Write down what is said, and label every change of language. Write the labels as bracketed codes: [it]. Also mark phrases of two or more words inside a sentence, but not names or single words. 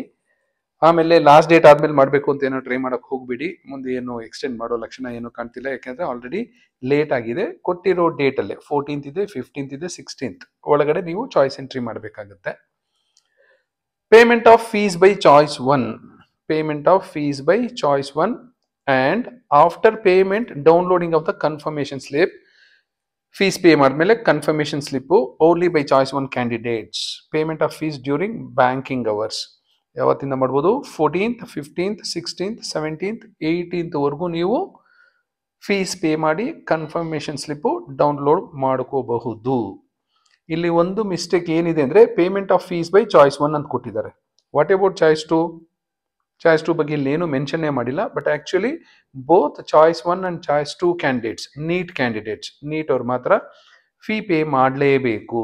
[kn] ಆಮೇಲೆ [en] last date [kn] ಆದ್ಮೇಲೆ ಮಾಡಬೇಕು ಅಂತ ಏನೋ ಟ್ರೈ ಮಾಡೋಕೆ ಹೋಗ್ಬಿಡಿ. ಮುಂದೆ ಏನು ಎಕ್ಸ್ಟೆಂಡ್ ಮಾಡೋ ಲಕ್ಷಣ ಏನು ಕಾಣ್ತಿಲ್ಲ, ಯಾಕೆಂದ್ರೆ [en] already late [kn] ಆಗಿದೆ. ಕೊಟ್ಟಿರೋ ಡೇಟಲ್ಲೇ 14th ಇದೆ, 15th ಇದೆ, 16th ಒಳಗಡೆ ನೀವು [en] choice entry [kn] ಮಾಡಬೇಕಾಗುತ್ತೆ. [en] payment of fees by choice 1. payment of fees by choice 1 and after payment downloading of the confirmation slip. Fees pay madmele confirmation slip only by choice 1 candidates. Payment of fees during banking hours [kn] ಯಾವತ್ತಿಂದ ಮಾಡ್ಬೋದು 14th, 15th, 16th, 17th, 18th ವರೆಗೂ ನೀವು [en] fees pay [kn] ಮಾಡಿ [en] confirmation slip download [kn] ಮಾಡ್ಕೋಬಹುದು. ಇಲ್ಲಿ ಒಂದು ಮಿಸ್ಟೇಕ್ ಏನಿದೆ ಅಂದ್ರೆ [en] payment of fees by choice 1 [kn] ಅಂತ ಕೊಟ್ಟಿದ್ದಾರೆ. [en] what about choice 2? [kn] ಚಾಯ್ಸ್ 2 ಬಗ್ಗೆ ಇಲ್ಲಿ ಏನು ಮೆನ್ಷನ್ನೇ ಮಾಡಿಲ್ಲ, [en] but actually both choice 1 and choice 2 candidates, [kn] ನೀಟ್ ಅವ್ರು ಮಾತ್ರ [en] fee pay [kn] ಮಾಡಲೇಬೇಕು.